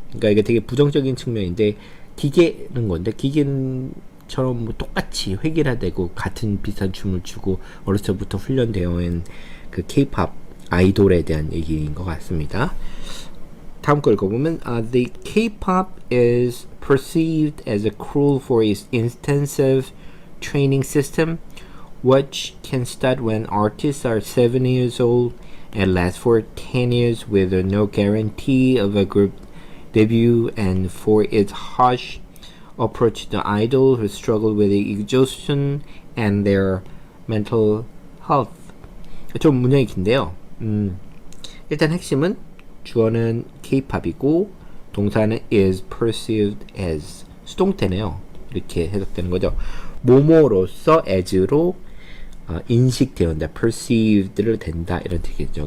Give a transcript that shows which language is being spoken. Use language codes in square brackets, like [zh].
[ko] 그러니까 이게 되게 부정적인 측면인데 기계는 건데 기계처럼 뭐 똑같이 획일화되고 같은 비슷한 춤을 추고 어렸을 때부터 훈련되어 있는 그 K-pop 아이돌에 대한 얘기인 것 같습니다. 다음 거 읽어보면 [en] The K-pop is perceived as a cruel for its intensive training system which can start when artists are 7 years old and last for 10 years with no guarantee of a group debut, and for its harsh approach to idol who struggle with exhaustion and their mental health. [ko] 좀 문장이 긴데요. 일단 핵심은 주어는 K-pop이고 동사는 [en] is perceived as [ko] 수동태네요. 이렇게 해석되는 거죠. 뭐뭐로서 as로 인식되었다, perceived를 된다 이런 뜻이겠죠.